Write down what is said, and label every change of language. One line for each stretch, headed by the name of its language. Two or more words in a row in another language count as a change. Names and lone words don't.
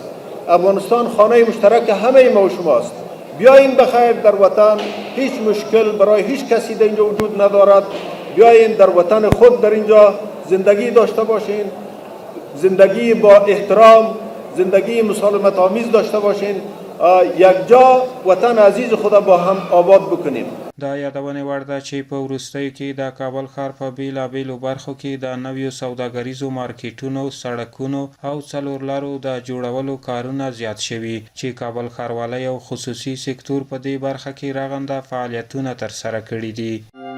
Persian: افغانستان خانه مشترک همه ما و شماست. بیاین بخیر در وطن، هیچ مشکل برای هیچ کسی در اینجا وجود ندارد. بیاین در وطن خود در اینجا زندگی داشته باشین، زندگی با احترام، زندگی مسالمت آمیز داشته باشین، یک جا وطن عزیز خود با هم آباد بکنیم.
Pashto: دا یادونه وړ ده چې په وروستیو کې د کابل ښار په بیلابیلو برخو کې د نویو سوداګریزو مارکیټونو، سړکونو او څلور لارو د جوړولو کارونه زیات شوي چې کابل ښاروالۍ او خصوصي سکتور په دې برخه کې رغنده فعالیتونه ترسره کړي دي.